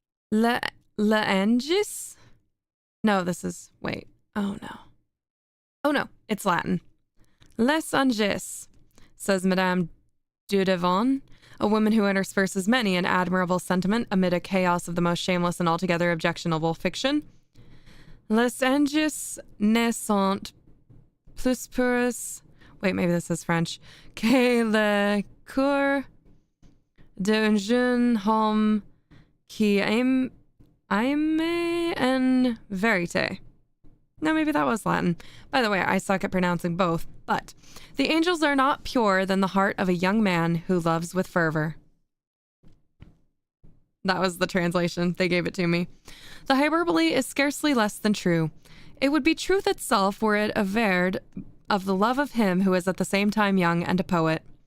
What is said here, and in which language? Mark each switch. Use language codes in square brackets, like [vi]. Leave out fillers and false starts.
[en] L'Angis? No, this is... Wait. Oh, no. Oh, no. It's Latin. Les Anges, says Madame Dudevant, a woman who intersperses many an admirable sentiment amid a chaos of the most shameless and altogether objectionable fiction. [fr] Les Anges ne sont plus pures... [en] Wait, maybe this is French. [fr] Que le coeur d'un jeune homme qui aime en vérité. [en] No, maybe that was Latin. By the way, I suck at pronouncing both. But the angels are not purer than the heart of a young man who loves with fervor. That was the translation. They gave it to me. The hyperbole is scarcely less than true. It would be truth itself were it averred of the love of him who is at the same time young and a poet.